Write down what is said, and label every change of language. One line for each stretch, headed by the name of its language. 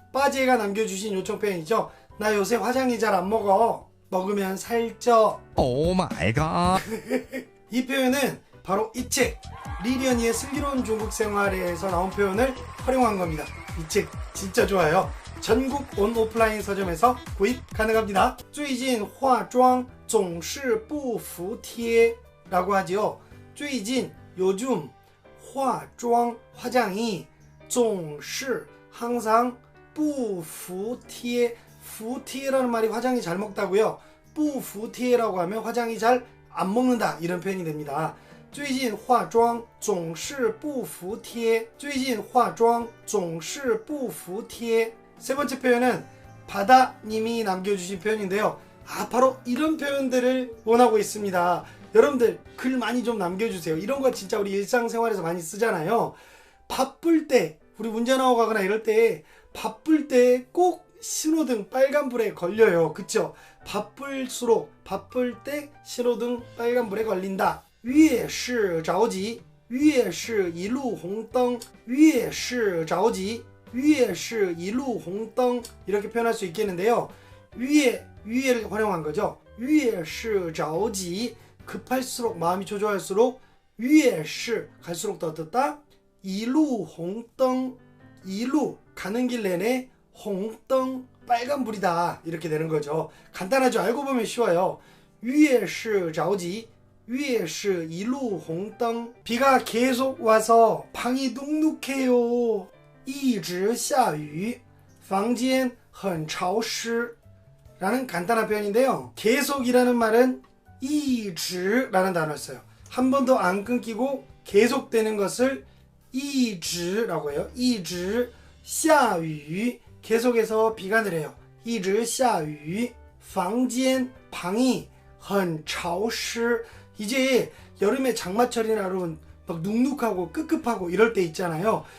Korean: 빠지가 남겨주신 요청 표현이죠. 나 요새 화장이 잘 안 먹어. 먹으면 살쪄. 오 마이 갓. 이 표현은 바로 이 책 리련이의 슬기로운 중국 생활에서 나온 표현을 활용한 겁니다. 이 책 진짜 좋아요. 전국 온 오프라인 서점에서 구입 가능합니다.
Chinese: 最近化妆总是不服帖
Korean: 라고 하지요. 最近 요즘 化妆 화장이 总是 항상 不服帖 服帖라는 말이 화장이 잘 먹다고요. 不服帖라고 하면 화장이 잘 안 먹는다 이런 표현이 됩니다.
Chinese: 最近化妆总是不服帖最近化妆总是不服帖
Korean: 세 번째 표현은 바다님이 남겨주신 표현인데요. 바로 이런 표현들을 원하고 있습니다. 여러분들 글 많이 좀 남겨주세요. 이런 거 진짜 우리 일상생활에서 많이 쓰잖아요. 바쁠 때 우리 운전하고 가거나 이럴 때 바쁠 때 꼭 신호등 빨간불에 걸려요. 그쵸? 바쁠수록 바쁠 때 신호등 빨간불에 걸린다.
Chinese: 越是着急越是一路红灯越是着急越是一路红灯
Korean: 이렇게 표현할 수 있겠는데요. 위에를 활용한 거죠.
Chinese: 越是着急
Korean: 급할수록 마음이 초조할수록 越是 갈수록 더 듣다 一路红灯 이루 가는 길 내내 홍灯빨간불이다 이렇게 되는 거죠. 간단하죠. 알고 보면 쉬워요.
Chinese: 越是着急越是一路红灯
Korean: 비가 계속 와서 방이 눅눅해요.
Chinese: 一直下雨房间很潮湿
Korean: 라는 간단한 표현인데요. 계속이라는 말은 一直라는 단어를 써요. 한 번도 안 끊기고 계속되는 것을 一直라고 해요.
Chinese: 一直下雨
Korean: 계속해서 비가 내려요.
Chinese: 一直下雨房间
Korean: 방이
Chinese: 很潮湿
Korean: 이제 여름에 장마철이나 여러분 막 눅눅하고 끄급하고 이럴 때 있잖아요.